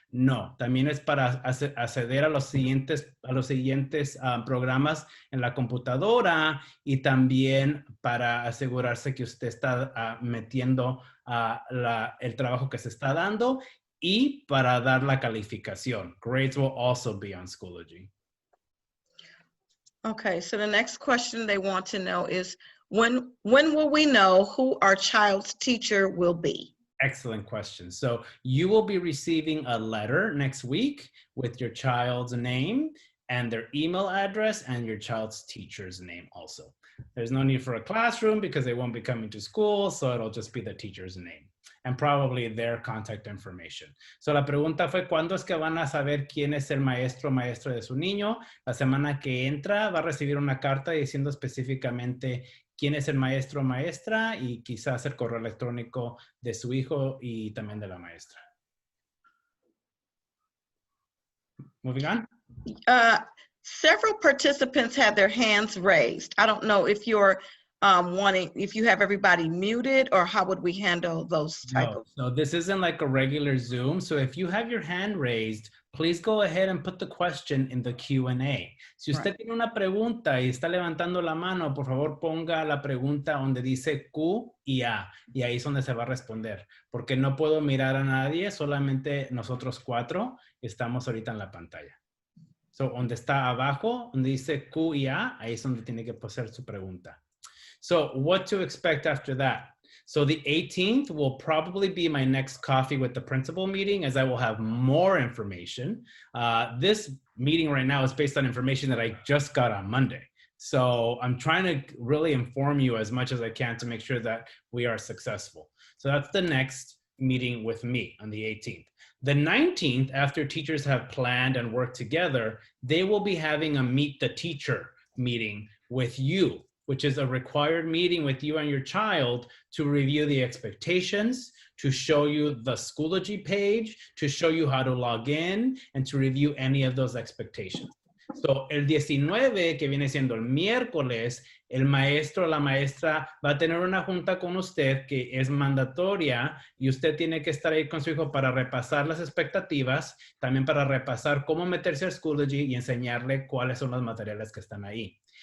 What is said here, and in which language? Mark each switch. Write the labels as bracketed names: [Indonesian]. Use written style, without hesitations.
[Spanish] No, también es para acceder a los siguientes programas en la computadora y también para asegurarse que usted está metiendo el trabajo que se está dando y para dar la calificación. [English] Grades will also be on Schoology. Okay, so the next question they want to know is, when will we know who our child's teacher will be? Excellent question. So you will be receiving a letter next week with your child's name and their email address and your child's teacher's name also. There's no need for a classroom because they won't be coming to school, so it'll just be the teacher's name and probably their contact information. [Spanish] So la pregunta fue, ¿cuándo es que van a saber quién es el maestro o maestra de su niño? La semana que entra va a recibir una carta diciendo específicamente quién es el maestro o maestra y quizás el correo electrónico de su hijo y también de la maestra. [English] Moving on. Several participants had their hands raised. I don't know if you're if you have everybody muted, or how would we handle those type of? No, this isn't like a regular Zoom. So if you have your hand raised, please go ahead and put the question in the Q&A. [Spanish] Si usted tiene una pregunta y está levantando la mano, por favor ponga la pregunta donde dice Q y A, y ahí es donde se va a responder, porque no puedo mirar a nadie, solamente nosotros 4 estamos ahorita en la pantalla. So, donde está abajo, donde dice Q y A, ahí es donde tiene que poner su pregunta. [English] So what to expect after that? So the 18th will probably be my next coffee with the principal meeting, as I will have more information. This meeting right now is based on information that I just got on Monday. So I'm trying to really inform you as much as I can to make sure that we are successful. So that's the next meeting with me on the 18th. The 19th, after teachers have planned and worked together, they will be having a meet the teacher meeting with you, which is a required meeting with you and your child to review the expectations, to show you the Schoology page, to show you how to log in, and to review any of those expectations. [Spanish] So, el 19, que viene siendo el miércoles, el maestro o la maestra va a tener una junta con usted que es mandatoria y usted tiene que estar ahí con su hijo para repasar las expectativas, también para repasar cómo meterse al Schoology y enseñarle cuáles son los materiales que están ahí.